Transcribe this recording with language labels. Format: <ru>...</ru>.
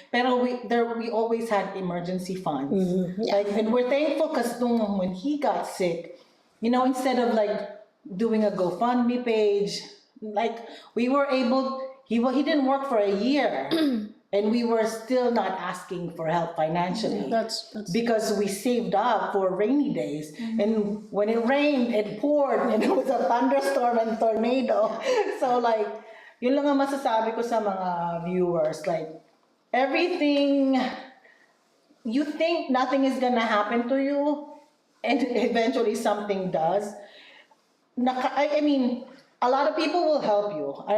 <en>Pero we always had emergency funds. Like, and we're thankful because when he got sick, you know, instead of like doing a GoFundMe page, like, we were able, he didn't work for a year. And we were still not asking for help financially. That's Because we saved up for rainy days. And when it rained, it poured, and it was a thunderstorm and tornado. So like,</en> <tl>yun lang ang masasabi ko sa mga viewers.</tl> <en>Like, everything, you think nothing is gonna happen to you, and eventually something does. I mean, a lot of people will help you.</en>